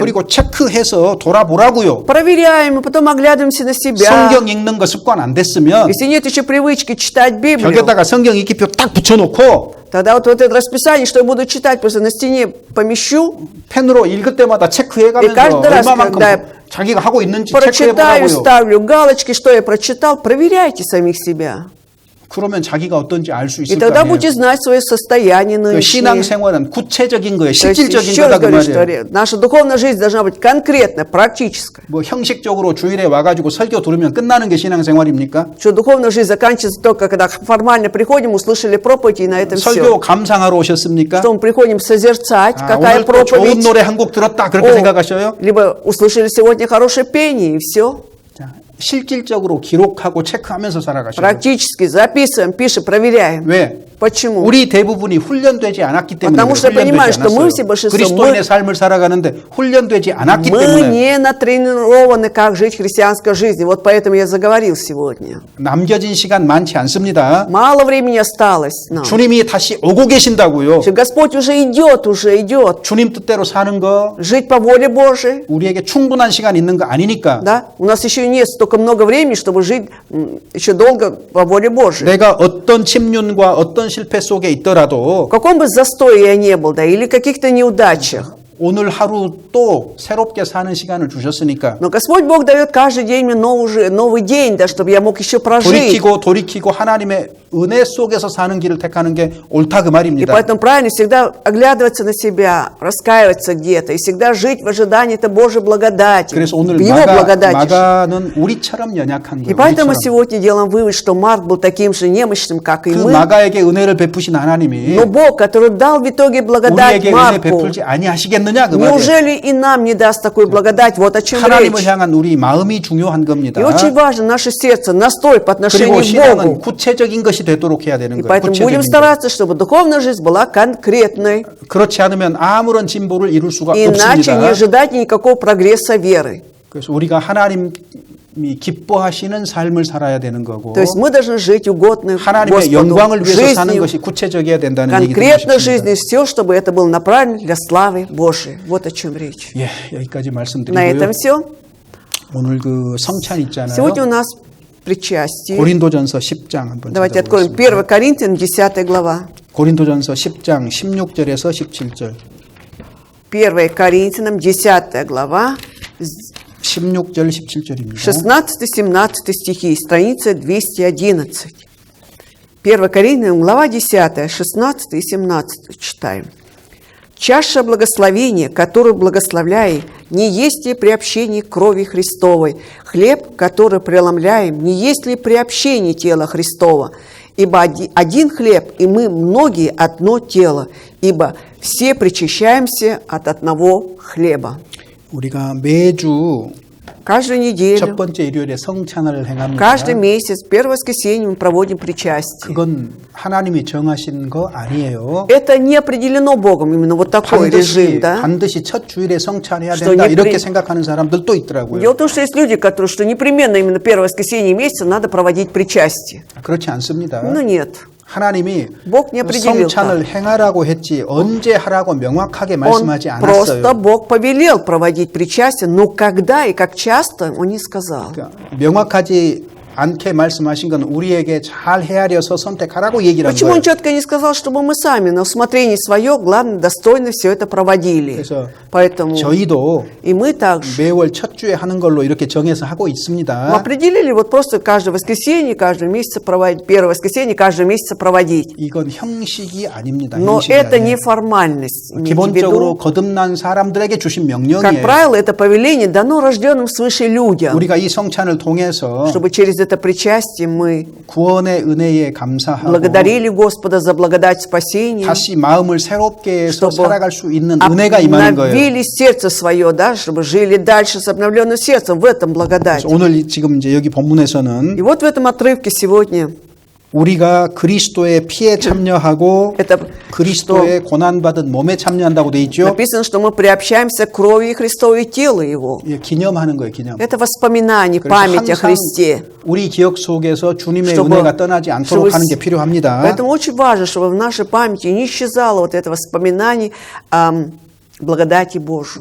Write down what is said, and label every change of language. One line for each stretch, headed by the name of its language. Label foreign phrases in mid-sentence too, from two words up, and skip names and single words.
Korean: 그리고 체크해서 돌아보라고요.
Russian: Проверяем, и потом оглядываемся на себя.
Korean: 성경 읽는 거 습관 안 됐으면
Russian: Если нет еще привычки читать Библию,
Korean: 벽에다가 성경 읽기표 딱 붙여놓고
Russian: тогда вот это расписание, что я буду читать, просто на стене помещу,
Korean: 펜으로 읽을 때마다
Russian: И
Korean: 체크해가면서
Russian: каждый раз,
Korean: 얼마만큼
Russian: когда
Korean: 자기가 하고 있는지
Russian: прочитаю,
Korean: 체크해보라고요.
Russian: ставлю галочки, что я прочитал, проверяйте самих себя.
Korean: 그러면 자기가 어떤지 알 수
Russian: И
Korean: 있을 거
Russian: тогда
Korean: 아니에요.
Russian: будете знать свое состояние
Korean: 그
Russian: нынешнее.
Korean: 신앙생활은 구체적인 거예요.
Russian: То есть
Korean: 실질적인
Russian: еще раз
Korean: 거다 그
Russian: говорю, что
Korean: 말이에요.
Russian: наша духовная жизнь должна быть конкретная, практическая.
Korean: 뭐 형식적으로 주일에 와가지고 설교 들으면 끝나는 게 신앙생활입니까?
Russian: Что духовная жизнь заканчивается только, когда формально приходим, услышали проповедь, и на этом все.
Korean: 설교 감상하러 오셨습니까?
Russian: Что мы приходим созерцать,
Korean: 아,
Russian: какая
Korean: 오늘 또 좋은
Russian: проповедь.
Korean: 노래 한 곡 들었다 그렇게 생각하셔요?
Russian: Либо услышали сегодня хорошее пение, и все.
Korean: 자, 실질적으로 기록하고 체크하면서 살아가셔요.
Russian: Практически записываем, пишем, проверяем.
Korean: 왜?
Russian: Почему?
Korean: 우리 대부분이 훈련되지 않았기 때문에
Russian: Потому что
Korean: 그래요.
Russian: понимаю,
Korean: 훈련되지
Russian: что мы
Korean: 않았어요.
Russian: все большинство,
Korean: 그리스도인의 삶을 살아가는데 훈련되지 않았기
Russian: Мы
Korean: 때문에
Russian: не натренированы, как жить христианской жизнью. Вот поэтому я заговорил сегодня.
Korean: 남겨진 시간 많지 않습니다.
Russian: Мало времени осталось нам.
Korean: 주님이 다시 오고 계신다고요.
Russian: Что Господь уже идет.
Korean: 주님 뜻대로 사는 거
Russian: Жить по воле Божией.
Korean: 우리에게 충분한 시간 있는 거 아니니까
Russian: Да? У нас еще нет столько много времени, чтобы жить еще долго по воле Божией.
Korean: 내가 어떤 침륜과 어떤 실패 속에 있더라도
Russian: В каком бы застое я не был, да, или каких-то неудачах.
Korean: 오늘 하루 또 새롭게 사는 시간을 주셨으니까
Russian: Но Господь Бог дает каждый день мне новый день, да, чтобы я мог еще прожить.
Korean: 돌이키고 하나님의 은혜 속에서 사는 길을 택하는 게 옳다 그
Russian: И
Korean: 말입니다.
Russian: поэтому правильно всегда оглядываться на себя, раскаиваться где-то, и всегда жить в ожидании этой Божьей благодати,
Korean: 그래서
Russian: в
Korean: 오늘
Russian: Его благодати.
Korean: 마가는 우리처럼 연약한
Russian: И
Korean: 거예요.
Russian: поэтому
Korean: 우리처럼.
Russian: сегодня делаем вывод, что Марк был таким же немощным, как и
Korean: 그
Russian: мы.
Korean: 마가에게 은혜를 베푸신 하나님이
Russian: Но Бог, который дал в итоге благодать
Korean: 우리에게 은혜
Russian: Марку,
Korean: 베풀지 아니하시겠느냐 그 말이에요.
Russian: неужели и нам не даст такую благодать? Вот о чем
Korean: 하나님을
Russian: речь.
Korean: 향한 우리 마음이 중요한 겁니다.
Russian: И очень важно наше сердце, настрой по
Korean: 그리고
Russian: отношению к
Korean: 신앙은
Russian: Богу.
Korean: 구체적인 것이 되도록 해야 되는
Russian: И
Korean: 거예요.
Russian: поэтому будем
Korean: 구체적인 것.
Russian: стараться, чтобы духовная жизнь была конкретной.
Korean: 그렇지 않으면 아무런 진보를 이룰 수가
Russian: Иначе не
Korean: 없습니다.
Russian: ожидать никакого прогресса веры.
Korean: 그래서 우리가 하나님이 기뻐하시는 삶을 살아야 되는 거고
Russian: То есть мы должны жить угодно
Korean: 하나님의 영광을
Russian: Господу,
Korean: 위해서 사는
Russian: жизнью,
Korean: 것이 구체적이어야 된다는 얘기 듣고
Russian: конкретной
Korean: 싶습니다.
Russian: жизнью, все, чтобы это было направлено для славы Божией. Вот о чем речь.
Korean: 예, 여기까지
Russian: На
Korean: 말씀드리고요.
Russian: этом все.
Korean: 오늘 그 성찬 있잖아요.
Russian: Сегодня у нас причастие.
Korean: 고린도전서 10장 한번
Russian: Давайте откроем
Korean: 찾아보겠습니다.
Russian: 1 Коринфянам, 10 глава.
Korean: 고린도전서 10장 16절에서 17절.
Russian: 1 Коринфянам, 10 глава,
Korean: 16절 17절입니다.
Russian: 16-17 стихи, страница 211. 1 Коринфянам, глава 10, 16 и 17 читаем. «Чаша благословения, которую благословляем, не есть ли приобщение крови Христовой? Хлеб, который преломляем, не есть ли приобщение тела Христова? Ибо один хлеб, и мы многие одно тело, ибо все причащаемся от одного хлеба».
Korean: 우리가 매주
Russian: Каждую
Korean: 첫
Russian: неделю,
Korean: 번째 일요일에 성찬을 행합니다.
Russian: каждый месяц, первое воскресенье мы проводим причастие.
Korean: 그건 하나님이 정하신 거 아니에요.
Russian: Это не определено Богом, именно вот такой режим, да?
Korean: 반드시 첫 주일에 성찬해야
Russian: Что
Korean: 된다
Russian: не
Korean: 이렇게
Russian: при-
Korean: 생각하는 사람들도 있더라고요.
Russian: Дело в том, что есть люди, которые, что непременно именно первое воскресенье месяца надо проводить причастие.
Korean: 그렇지 않습니다.
Russian: Но нет.
Korean: 하나님이
Russian: Бог не определил
Korean: 성찬을 행하라고 했지 언제 하라고 명확하게
Russian: Он
Korean: 말씀하지
Russian: просто
Korean: 않았어요.
Russian: Бог повелел проводить причастие, но когда и как часто, Он не сказал.
Korean: 그러니까 명확하지 않게 말씀하신 건 우리에게 잘 헤아려서 선택하라고 얘기를 한
Russian: Почему Он
Korean: 거예요.
Russian: четко не сказал, чтобы мы сами на усмотрение свое, главное, достойно все это проводили?
Korean: 그래서
Russian: Поэтому
Korean: 저희도
Russian: и мы также.
Korean: 매월 첫 주에 하는 걸로 이렇게 정해서 하고
Russian: Мы
Korean: 있습니다.
Russian: определили вот просто каждое воскресенье, каждое месяц проводить, первое воскресенье, каждый месяц проводить.
Korean: 이건 형식이 아닙니다.
Russian: Но
Korean: 형식이
Russian: это
Korean: 아니에요.
Russian: не формальность. Имейте в
Korean: 기본적으로
Russian: виду,
Korean: 거듭난 사람들에게 주신
Russian: как
Korean: 명령이에요.
Russian: правило, это повеление дано рожденным свыше людям,
Korean: 우리가 이 성찬을 통해서
Russian: чтобы через это причастие мы
Korean: 구원의 은혜에 감사하고
Russian: благодарили Господа за благодать спасения,
Korean: 다시 마음을 새롭게 해서
Russian: чтобы
Korean: 살아갈 수 있는 은혜가 임하는 거예요.
Russian: обновили сердце свое, да, чтобы жили дальше с обновленным сердцем в этом благодать.
Korean: 그래서 오늘 지금 이제 여기 본문에서는
Russian: И вот в этом отрывке сегодня
Korean: 우리가 그리스도의 피에 참여하고
Russian: это что
Korean: 그리스도의 고난받은 몸에 참여한다고 돼 있죠.
Russian: написано, что мы приобщаемся к крови Христовой и телу Его.
Korean: 예, 기념하는 거예요, 기념.
Russian: Это воспоминание,
Korean: 그래서
Russian: память о
Korean: 항상
Russian: Христе.
Korean: 우리 기억 속에서 주님의
Russian: чтобы-
Korean: 은혜가 떠나지 않도록
Russian: чтобы-
Korean: 하는 게 필요합니다.
Russian: Поэтому очень важно, чтобы в нашей памяти не исчезало вот это воспоминание о благодати Божьей.